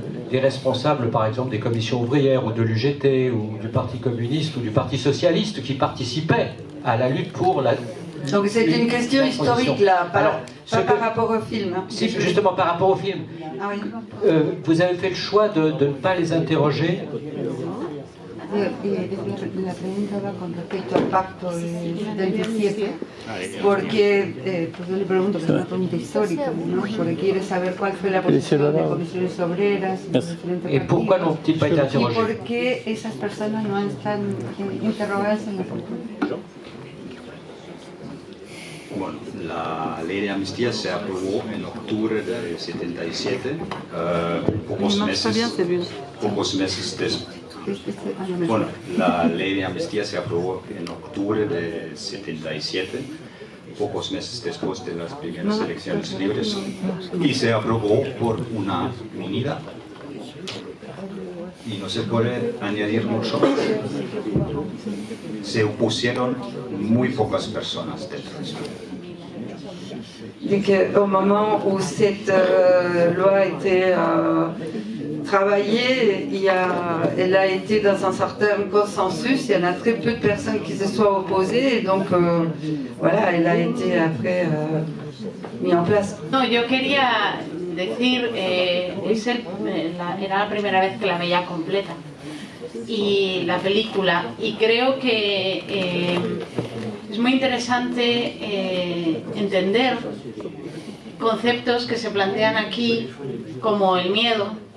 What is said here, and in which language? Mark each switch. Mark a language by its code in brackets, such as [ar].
[fr] Des responsables, par exemple, des commissions ouvrières ou de l'UGT ou du Parti communiste ou du Parti socialiste qui participaient à la lutte pour la... Donc c'est une question historique là, pas par rapport au film. Hein. Si, justement par rapport au film. Ah oui. Vous avez fait le choix de ne pas les interroger. [es] La pregunta va con respecto al pacto del 17, porque pues yo le pregunto, que es una pregunta histórica, ¿no? Porque quiere saber cuál fue la posición de comisiones obreras y los diferentes ¿Y por qué no [fr] n'ont-ils pas été [es] y [fr] interrogés? [es] por qué esas personas no están interrogadas en la cultura. Bueno, la ley de amnistía se aprobó en octubre de 77, pocos meses después. Bueno, la ley de amnistía se aprobó en octubre de 77, pocos meses después de las primeras elecciones libres, y se aprobó por unanimidad. Y no se puede añadir mucho más. Se opusieron muy pocas personas dentro de eso. [fr] Et qu'au moment où cette loi a été travaillée, elle a été dans un certain consensus. Il y en a très peu de personnes qui se soient opposées, et donc voilà, elle a été après mise en place. [es] No, yo quería decir, era la primera vez que la veía completa, y la película, y creo que es muy interesante entender conceptos que se plantean aquí, como el miedo,